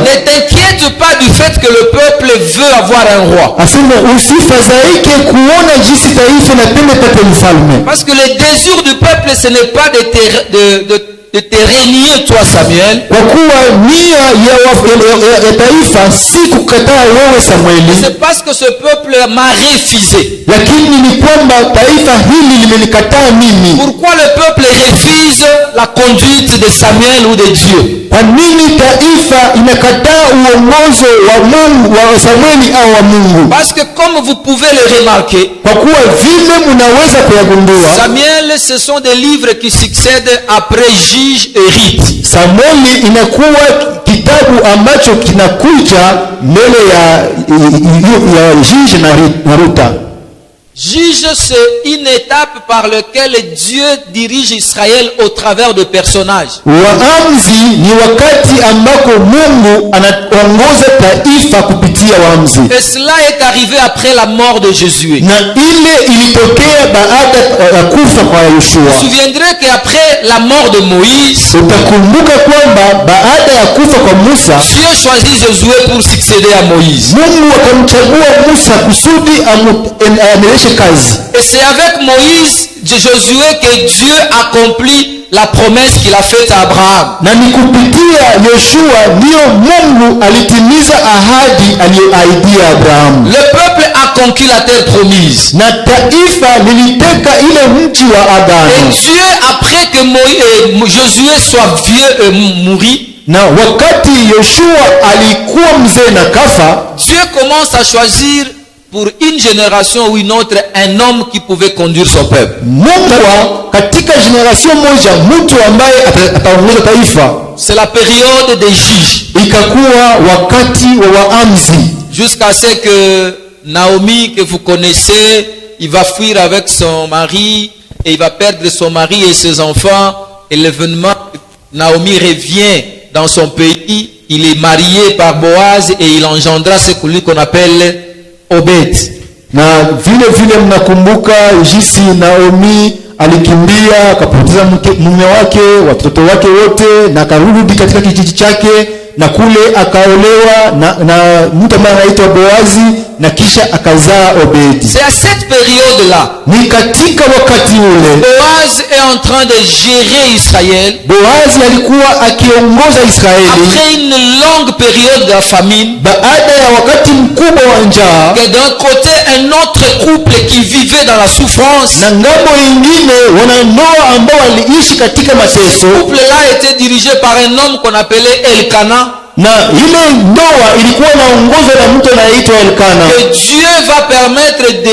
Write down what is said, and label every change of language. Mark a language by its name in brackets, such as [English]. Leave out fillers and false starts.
[French] ne t'inquiète pas du fait que le peuple veut avoir un roi. [Swahili] asema usifadhaike kuona jinsi taifa inapenda pate mfalme, [French] Parce que le désir du peuple, ce n'est pas de te régner, toi Samuel, [Swahili] kwa kuwa nia ya taifa si kukataa wewe Samueli, [French] c'est parce que ce peuple m'a refusé. [Swahili] lakini ni kwamba taifa hili limenikataa mimi. [French] Pourquoi le peuple refuse la conduite de Samuel ou de Dieu? [Swahili] Kwa nini taifa inakataa uongozo wa Mungu, wa Samueli au wa Mungu? [French] Parce que comme vous pouvez le remarquer, [Swahili] Kwa kuwa vile mnaweza kuyagundua, [French] Samuel, ce sont des livres qui succèdent après Juge et Rite. [Swahili] Samueli inakuwa kitabu ambacho kinakuja mbele ya Juge na Ruta. [French] Juge, c'est une étape par laquelle Dieu dirige Israël au travers de personnages. [Swahili] Waamuzi ni wakati ambako Mungu anaongoza taifa kupitia waamuzi. [French] Et cela est arrivé après la mort de Jésus. [Swahili] Na ile ilitokea baada ya kufa kwa [French] Vous [Swahili] Yoshua. [French] vous souviendrez qu'après la mort de Moïse, [Swahili] Utakumbuka kwamba baada ya kufa kwa Musa, [French] Dieu choisit Josué pour succéder à Moïse. [Swahili] Mungu akamchagua Musa kusudi aendeleshe kazi. [French] Et c'est avec Moïse, Josué, que Dieu accomplit la promesse qu'il a faite à Abraham. [Swahili] Na ni kupitia Yoshua ndio Mungu alitimiza ahadi aliyoahidia Abrahamu. [French] Le peuple a conquis la terre promise. [Swahili] Na taifa liliteka ile mji wa [French] Et [Swahili] Agano. [French] Dieu, après que Josué soit vieux et mouru, [Swahili] Na wakati Yoshua alikuwa mzee na kafa, [French] Dieu commence à choisir pour une génération ou une autre un homme qui pouvait conduire son peuple. [Swahili] Mungu katika generation moja mtu ambaye ataongoza taifa. [French] C'est la période des juges. [Swahili] Ikakuwa wakati wa waamuzi, [French] Jusqu'à ce que Naomi, que vous connaissez, il va fuir avec son mari et il va perdre son mari et ses enfants. Et l'événement, Naomi revient dans son pays. Il est marié par Boaz et il engendra ce qu'on appelle Obed. [Swahili] na vile mnakumbuka jinsi Naomi alikimbia akapoteza mume wake, watoto wake wote, na akarudi katika kijiji chake, na kule akaolewa na mtu ambaye anaitwa Boazi, na kisha akazaa Obedi. [French] C'est à cette période-là, [Swahili] Ni katika wakati ule [French] Boaz est en train de gérer Israël [Swahili] Boazi alikuwa akiongoza Israeli [French] après une longue période de famine. [Swahili] baada ya wakati mkubwa wa njaa, [French] Et d'un côté, un autre couple qui vivait dans la souffrance. [Swahili] na ngambo ingine wanandoa ambao waliishi katika mateso. [French] Ce couple-là était dirigé par un homme qu'on appelait Elkana. [Swahili] Na ile ndoa ilikuwa inaongozwa na mtu anaitwa Elkana. [French] Que Dieu va permettre